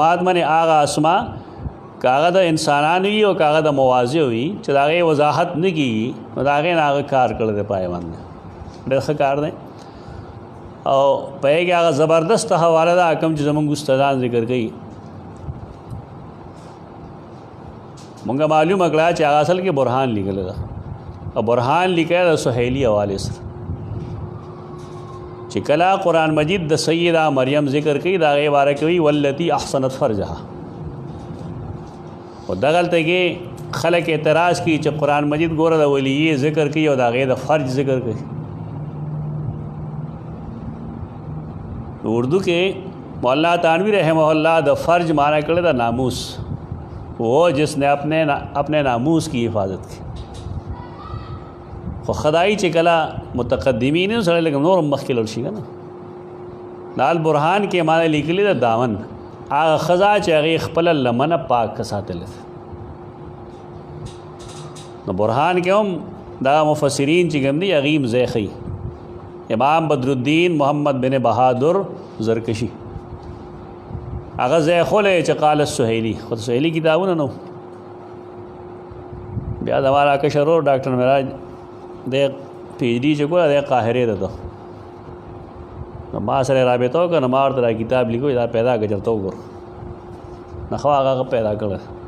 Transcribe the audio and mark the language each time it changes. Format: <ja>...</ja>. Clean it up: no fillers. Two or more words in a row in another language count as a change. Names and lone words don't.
<ps>مبهمات معنی هغه اسما کاغه د انسانان وي او کاغه د موازی وي چې د هغې وضاحت نه کېږي نو د هغې نه هغه کار کړی دی پای باندې ډېر ښه کار دی او په هغې کې هغه زبردست حواله ده کوم چې زمونږ استادان ذکر کوي مونږه معلومه کړه چې هغه اصل کې برهان لیکلی ده او برهان لیکلی د سهیلي حوالې سره چې کله قرآن مجید د سیده مریم ذکر کوي د هغې باره کې وایي</ps> <ar>والتي احسنت فرجها</ar> <ps>او دغلته کې خلک اعتراض کوي چې قرآن مجید ګوره د ولیې ذکر کوي او د هغې د فرج ذکر کوي اردو کې مولانا تانوی</ps> <ar>رحمہ اللہ</ar> <ps>د فرج معنی کړی د ناموس</ps> <ur>وہ جس نے اپنے ناموس کی حفاظت کی</ur> <ps>خو خدای چې کله متقدمین سره لږ نور مخکې لاړ شي که نه دال برهان کې معنی لیکلي د دامن هغه ښځه چې هغې خپله لمنه پاک ساتلی نو برهان کې هم دغه مفسرین چې کوم دي هغې هم ځای ښیي امام بدرالدین محمد بن بہادر زرکشی هغه ځای خولی چې</ps> <ar>قال السهیلی</ar> <ps>خو د سهیلي کتابونه نو بیا زما را کشر ورور ډاکټر معراج د پی ایچ ډي چې کوله د قاهرې ده ته نو ما سره رابطه وکړه نو ما ورته دا کتاب لیکو دا پیدا کړه چېرته وګوره نه خو هغه پیدا کړه</ps>